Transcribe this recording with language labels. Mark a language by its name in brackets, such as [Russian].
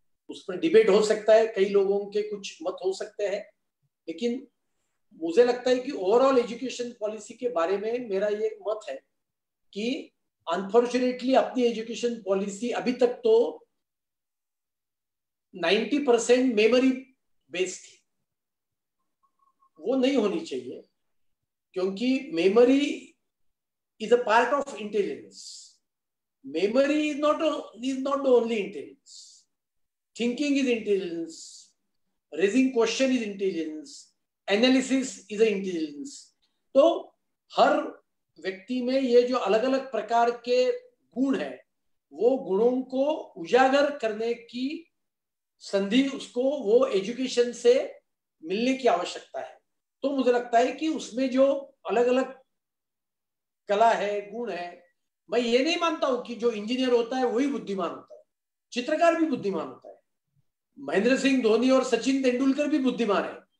[Hindi] उस पर डिबेट हो सकता है, कई लोगों के कुछ मत हो सकते हैं, लेकिन मुझे लगता है कि ओवरऑल एजुकेशन पॉलिसी के बारे में मेरा ये मत है कि अनफॉर्चुनेटली अपनी एजुकेशन पॉलिसी अभी तक तो 90% मेमोरी बेस्ड थी। वो नहीं होनी चाहिए, क्योंकि [English] Memory is a part of intelligence. Memory is not the only intelligence. Thinking is intelligence. Raising question is intelligence. Analysis is an intelligence. [Hindi] तो हर व्यक्ति में ये जो अलग अलग प्रकार के गुण हैं, वो गुणों को उजागर करने की संधि उसको वो एजुकेशन से मिलने की आवश्यकता है। तो मुझे लगता है कि उसमें जो अलग अलग कला है, गुण है, मैं ये नहीं मानता हूं कि जो इंजीनियर होता है वही बुद्धिमान होता है, चित्रकार भी बुद्धिमान होता है, महेंद्र सिंह धोनी और सचिन तेंदुलकर भी बुद्धिमान है।